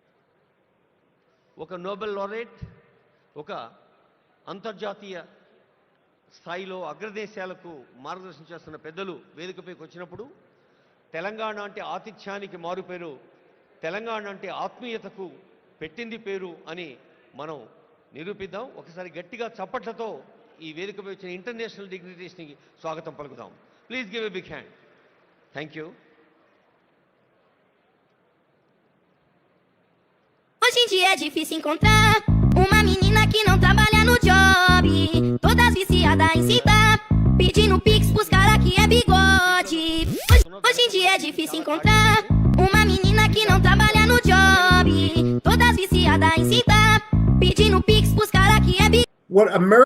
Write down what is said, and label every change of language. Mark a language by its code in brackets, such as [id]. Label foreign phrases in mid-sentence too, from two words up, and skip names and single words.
[te] ఒక [en] Nobel laureate, [te] ఒక అంతర్జాతీయ స్థాయిలో అగ్రదేశాలకు మార్గదర్శనం చేస్తున్న పెద్దలు వేదికపైకి వచ్చినప్పుడు తెలంగాణ అంటే ఆతిథ్యానికి మారుపేరు, తెలంగాణ అంటే ఆత్మీయతకు పెట్టింది పేరు అని మనం నిరూపిద్దాం. ఒకసారి గట్టిగా చప్పట్లతో ఈ వేదికపై వచ్చిన [en] international dignitaries [te] స్వాగతం పలుకుదాం. [en] Please give a big hand. Thank you. [pt] Hoje em dia é difícil encontrar uma menina que não trabalha no job, todas viciadas em citar, pedindo pix pros cara que é bigode. Hoje em dia é difícil encontrar uma menina que não trabalha no job, todas viciadas em citar, pedindo pix pros cara que é bigode.